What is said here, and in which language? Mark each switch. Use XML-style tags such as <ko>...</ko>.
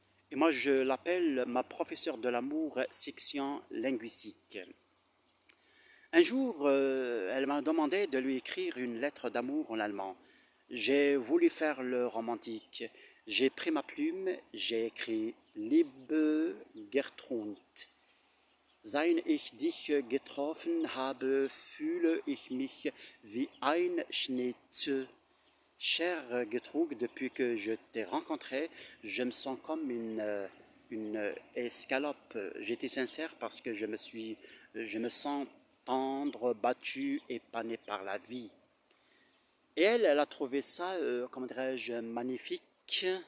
<fr>Et moi, je l'appelle ma professeure de l'amour section linguistique. Un jour, elle m'a demandé de lui écrire une lettre d'amour en allemand. J'ai voulu faire le romantique. J'ai pris ma plume, j'ai écrit</fr> <de>Liebe Gertrud. Seit ich dich getroffen habe, fühle ich mich wie ein Schnitzel.</de> <fr>Chère Gertrude, depuis que je t'ai rencontré, je me sens comme une escalope. J'étais sincère parce que je me sens tendre, battu et pané par la vie. Et elle a trouvé ça, comment dirais-je, magnifique.</fr>